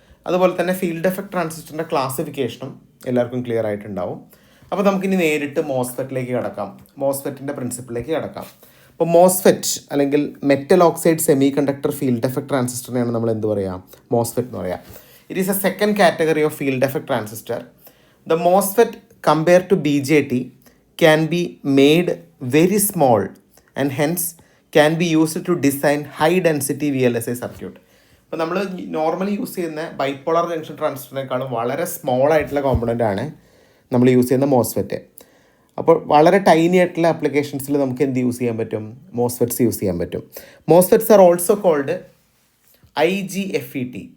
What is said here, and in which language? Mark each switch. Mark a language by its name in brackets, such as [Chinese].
[Malayalam] അതുപോലെ തന്നെ field effect ട്രാൻസിസ്റ്ററിൻ്റെ ക്ലാസിഫിക്കേഷനും എല്ലാവർക്കും ക്ലിയർ ആയിട്ടുണ്ടാവും. അപ്പോൾ നമുക്കിനി നേരിട്ട് മോസ്ഫെറ്റിലേക്ക് കിടക്കാം, മോസ്ഫെറ്റിൻ്റെ പ്രിൻസിപ്പിളിലേക്ക് കിടക്കാം. അപ്പോൾ മോസ്ഫെറ്റ് അല്ലെങ്കിൽ metal oxide semi conductor field effect ട്രാൻസിസ്റ്ററിനെയാണ് നമ്മൾ എന്ത് പറയാം? മോസ്ഫെറ്റ് എന്ന് പറയാം. [English] It is a second category of field effect transistor. The MOSFET compare to BJT can be made very small and hence can be used to design high density VLSI circuit. [Malayalam] അപ്പോൾ നമ്മൾ normally use ചെയ്യുന്ന bipolar junction ട്രാൻസിസ്റ്ററിനേക്കാളും വളരെ small ആയിട്ടുള്ള component ആണ് നമ്മൾ use ചെയ്യുന്ന MOSFET. അപ്പോൾ വളരെ ടൈനി ആയിട്ടുള്ള ആപ്ലിക്കേഷൻസിൽ നമുക്ക് എന്ത് യൂസ് ചെയ്യാൻ പറ്റും? മോസ്ഫെറ്റ്സ് യൂസ് ചെയ്യാൻ പറ്റും. [English] MOSFETs are also called IGFET.